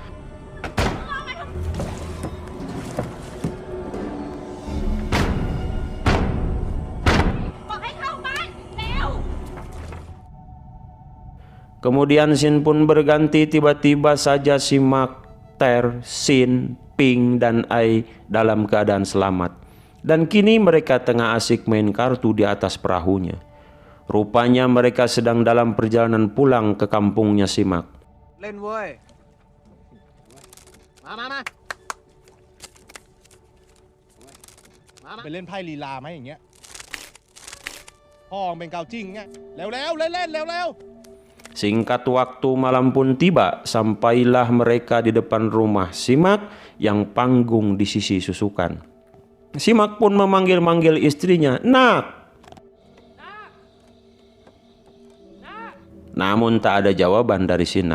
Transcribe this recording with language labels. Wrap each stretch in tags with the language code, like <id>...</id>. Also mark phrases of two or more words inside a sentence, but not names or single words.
<id>Kemudian scene pun berganti, tiba-tiba saja Simak, Ter, Sin, Ping, dan Ai dalam keadaan selamat. Dan kini mereka tengah asik main kartu di atas perahunya. Rupanya mereka sedang dalam perjalanan pulang ke kampungnya Simak. Lên woi. Ma.</id> <th>ไปเล่นไพ่ลีลาไหมอย่างเงี้ยพ่อเป็นเกาจิ้งเงี้ยเร็วๆเล่นๆเร็วๆ</th> <id>Singkat waktu malam pun tiba, sampailah mereka di depan rumah Simak yang panggung di sisi susukan. Simak pun memanggil-manggil istrinya, "Nak!" Namun tak ada jawaban dari Sinak.</id>